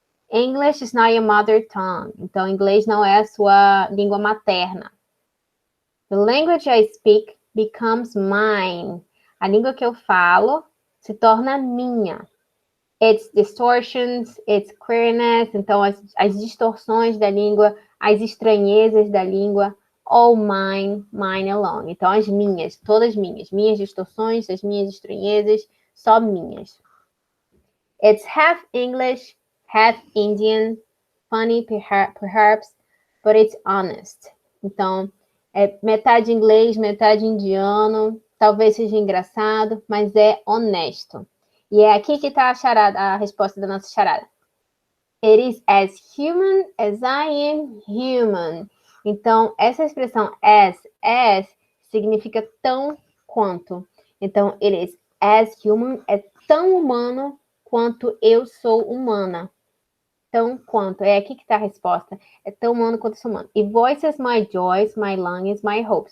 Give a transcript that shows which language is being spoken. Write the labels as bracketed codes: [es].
[en] English is not your mother tongue. [pt] Então, inglês não é a sua língua materna. [en] The language I speak becomes mine. [pt] A língua que eu falo se torna minha. [en] Its distortions, its queerness. [pt] Então, as distorções da língua, as estranhezas da língua. [en] All mine, mine alone. [pt] Então, as minhas, todas minhas. Minhas distorções, as minhas estranhezas, só minhas. [en] It's half English, half Indian, funny perhaps, but it's honest. [pt] Então, é metade inglês, metade indiano, talvez seja engraçado, mas é honesto. E é aqui que está a resposta da nossa charada. [en] It is as human as I am human. [pt] Então, essa expressão as significa tão quanto. Então, [en] it is as human [pt] é tão humano quanto eu sou humana. Tão quanto. É aqui que está a resposta. É tão humano quanto eu sou humano. E [en] voices my joys, my longings, my hopes.